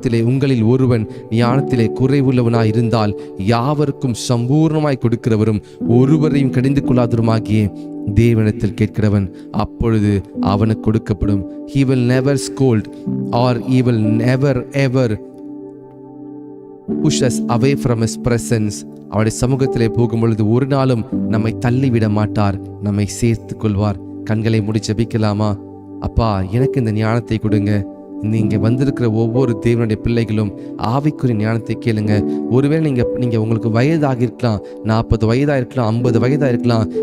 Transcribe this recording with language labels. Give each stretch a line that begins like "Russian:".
Tamil: உங்களில் ஒருவன் ஞானத்திலே குறைவுள்ளவனாய் இருந்தால் யாவருக்கும் சம்பூர்ணமாய் கொடுக்கிறவரும் ஒருவரையும் கடிந்து கொள்ளாதவருமாகிய தேவனிடத்தில் கேட்கிறவன், அப்பொழுது அவனுக்கு கொடுக்கப்படும்.
English: He will never scold or he will never ever push us away from his presence.
Tamil: அவருடைய சமூகத்திலே போகும் பொழுது ஒரு நாளும் நம்மை தள்ளிவிட மாட்டார், நம்மை சேர்த்து கொள்வார். கண்களை மூடி ஜெபிக்கலாமா? அப்பா, எனக்கு இந்த ஞானத்தை கொடுங்க. நீங்க வந்திருக்கிற ஒவ்வொரு தேவனுடைய பிள்ளைகளும் ஆவிக்குரிய ஞானத்தை கேளுங்க. ஒருவேளை நீங்க உங்களுக்கு வயதாக இருக்கலாம், 40 வயதாக இருக்கலாம், 50 வயதாக இருக்கலாம்.